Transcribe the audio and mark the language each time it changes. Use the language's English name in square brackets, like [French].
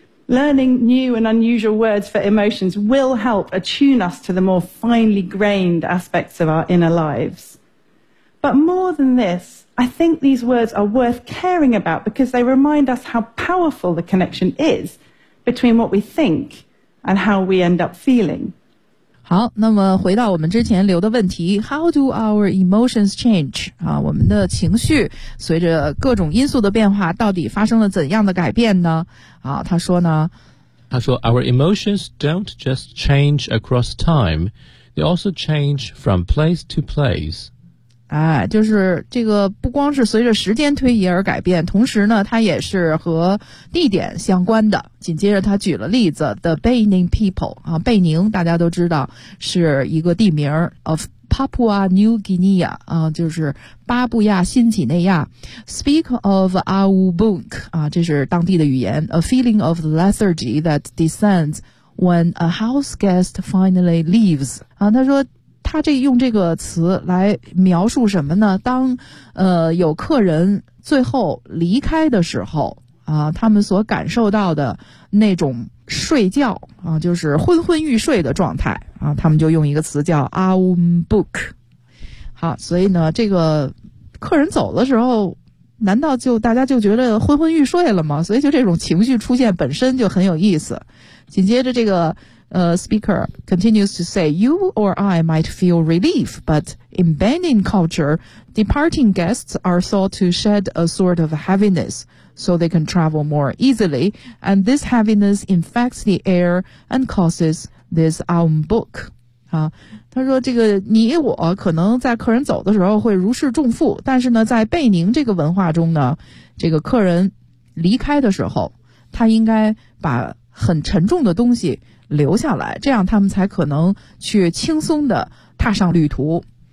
[English] Learning new and unusual words for emotions will help attune us to the more finely grained aspects of our inner lives. But more than this, I think these words are worth caring about because they remind us how powerful the connection is between what we think and how we end up feeling. [Chinese] 好，那么回到我们之前留的问题， [English] How do our emotions change? [Chinese] 啊，我们的情绪随着各种因素的变化到底发生了怎样的改变呢？啊，他说呢，他说 [English] Our emotions don't just change across time, they also change from place to place. [Chinese] 哎，就是这个不光是随着时间推移而改变，同时呢，它也是和地点相关的。紧接着他举了例子 The Baining People 啊，贝宁大家都知道是一个地名 of Papua New Guinea 啊，就是巴布亚新几内亚 [English] Speak of Awubuk [Chinese] 啊，这是当地的语言 [English] A feeling of lethargy that descends when a house guest finally leaves [Chinese] 啊，他说他这用这个词来描述什么呢？当有客人最后离开的时候啊，他们所感受到的那种睡觉啊，就是昏昏欲睡的状态啊，他们就用一个词叫 awumbuk。好，所以呢，这个客人走的时候，难道就大家就觉得昏昏欲睡了吗？所以就这种情绪出现本身就很有意思。紧接着这个 [English] speaker continues to say, you or I might feel relief, but in Benin culture, departing guests are thought to shed a sort of heaviness so they can travel more easily. And this heaviness infects the air and causes this unbook. [Chinese] 啊，他说这个你我可能在客人走的时候会如释重负，但是呢在贝宁这个文化中呢，这个客人离开的时候他应该把很沉重的东西留下来，这样他们才可能去轻松地踏上旅途。